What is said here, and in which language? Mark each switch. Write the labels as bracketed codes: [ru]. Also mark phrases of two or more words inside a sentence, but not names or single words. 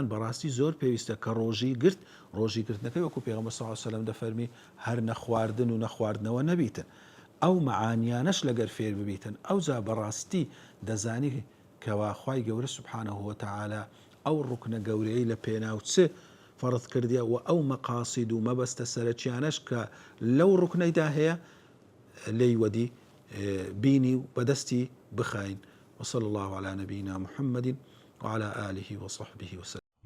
[ckb] بەڕاستی زۆر پێویستە کە ڕۆژی گرت، ڕۆژی گرتنەکەی وەکو پێغەمبەر [ar] صلی الله علیه و سلم [ckb] دەفەرمی هەر نەخواردن و نەخواردنەوە نەبیتن، ئەو مەعانیانەش لەگەر فێر ببیتن، ئەوجا بەڕاستی دەزانی کەوا خوای گەورە [ar] سبحانه وتعالى [ckb] ئەو ڕوکنە گەورەی لە پێناو چ فەرض کردیە و ئەو مەقاصید و مەبەستە سەرەکیانەش کە لەو ڕوکنەیدا هەیە لێی وەدی بینی و بەدەستی بخاین. [ar] وصلى الله على نبينا محمد وعلى آله وصحبه وسلم.